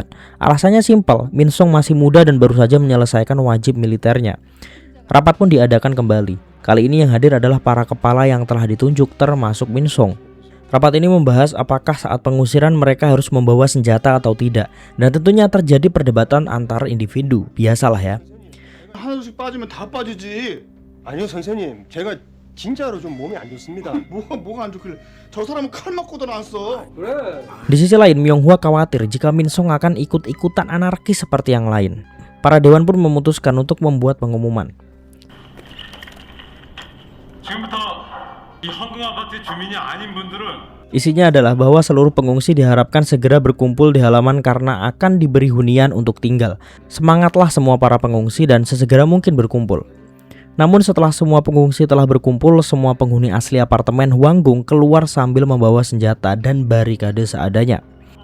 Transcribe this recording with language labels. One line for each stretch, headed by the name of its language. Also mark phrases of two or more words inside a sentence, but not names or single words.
Indonesian: Alasannya simpel, Min Song masih muda dan baru saja menyelesaikan wajib militernya. Rapat pun diadakan kembali. Kali ini yang hadir adalah para kepala yang telah ditunjuk termasuk Min Song. Rapat ini membahas apakah saat pengusiran mereka harus membawa senjata atau tidak. Dan tentunya terjadi perdebatan antar individu, biasalah ya.
Korean: 하나씩 빠지면 다 빠지지. 아니요 선생님, 제가 진짜로 좀 몸이 안 좋습니다. 뭐가 안 좋길래? 저 사람은 칼 맞고도 나왔어. 그래.
Indonesian: Di sisi lain, Myonghwa khawatir jika Min Song akan ikut-ikutan anarkis seperti yang lain. Para dewan pun memutuskan untuk membuat pengumuman.
Korean: 지금부터 이 황궁 아파트 주민이 아닌 분들은
Indonesian: Isinya adalah bahwa seluruh pengungsi diharapkan segera berkumpul di halaman karena akan diberi hunian untuk tinggal. Semangatlah semua para pengungsi dan sesegera mungkin berkumpul. Namun setelah semua pengungsi telah berkumpul, semua penghuni asli apartemen Hwanggung keluar sambil membawa senjata dan barikade seadanya.